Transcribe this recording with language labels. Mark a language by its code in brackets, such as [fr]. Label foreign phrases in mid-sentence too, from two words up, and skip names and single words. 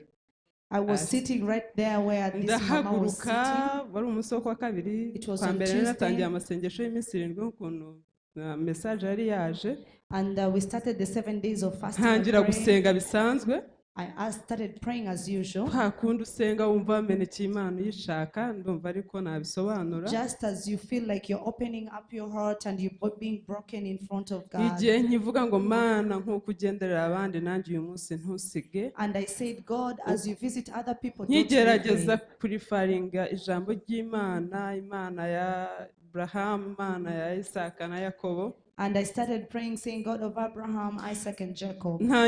[en] I was sitting right there where this mama was sitting. [rw] Wari umusoko wa kabiri kwa mbere natangiye amasengesho y'iminsi 7 ukuntu message yari yaje, [en] and we started the 7 days of fasting. [rw] Ntangira gusenga bisanzwe. [en] I started praying as usual. Just as you feel like you're opening up your heart and you're being broken in front of God. And I said, God, as you visit other people, don't and I started praying, saying, God of Abraham, Isaac, and Jacob.